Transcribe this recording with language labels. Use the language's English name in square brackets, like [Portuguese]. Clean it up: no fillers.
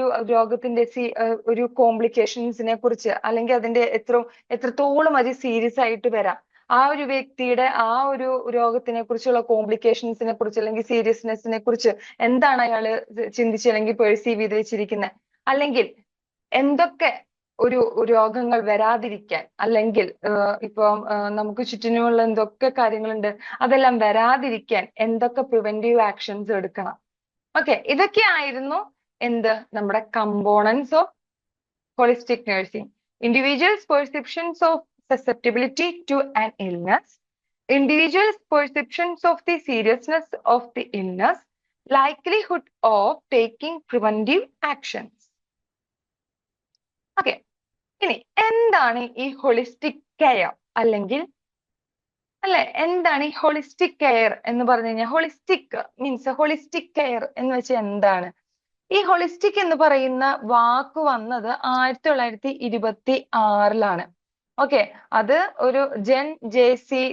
[Malayalam] രോഗത്തിന്റെ ഒരു കോംപ്ലിക്കേഷൻസിനെ കുറിച്ച്, അല്ലെങ്കിൽ അതിന്റെ എത്രത്തോളം അത് സീരിയസ് ആയിട്ട് വരാം, ആ ഒരു വ്യക്തിയുടെ ആ ഒരു രോഗത്തിനെ കുറിച്ചുള്ള കോംപ്ലിക്കേഷൻസിനെ കുറിച്ച് അല്ലെങ്കിൽ സീരിയസ്നെസ്സിനെ കുറിച്ച് എന്താണ് അയാള് ചിന്തിച്ച് അല്ലെങ്കിൽ പെർസീവ് ചെയ്ത് വെച്ചിരിക്കുന്നത്, അല്ലെങ്കിൽ എന്തൊക്കെ ഒരു രോഗങ്ങൾ വരാതിരിക്കാൻ, അല്ലെങ്കിൽ ഇപ്പം നമുക്ക് ചുറ്റിനുമുള്ള എന്തൊക്കെ കാര്യങ്ങളുണ്ട് അതെല്ലാം വരാതിരിക്കാൻ എന്തൊക്കെ പ്രിവെന്റീവ് ആക്ഷൻസ് എടുക്കണം. ഓക്കെ, ഇതൊക്കെയായിരുന്നു എന്ത്, നമ്മുടെ [English] Components of holistic nursing. Individuals perceptions of susceptibility to an illness, individuals perceptions of the seriousness of the illness, likelihood of taking preventive actions. [Malayalam] Okay, ഇനി എന്താണ് ഈ ഹോളിസ്റ്റിക് കെയർ, അല്ലെങ്കിൽ അല്ലെ എന്താണ് ഈ ഹോളിസ്റ്റിക് കെയർ എന്ന് പറഞ്ഞു കഴിഞ്ഞാൽ? ഹോളിസ്റ്റിക് മീൻസ് ഹോളിസ്റ്റിക് കെയർ എന്ന് വെച്ചാൽ എന്താണ്? ഈ ഹോളിസ്റ്റിക് എന്ന് പറയുന്ന വാക്ക് വന്നത് 1926 ഓക്കെ, അത് ഒരു ജെൻ ജെ.സി.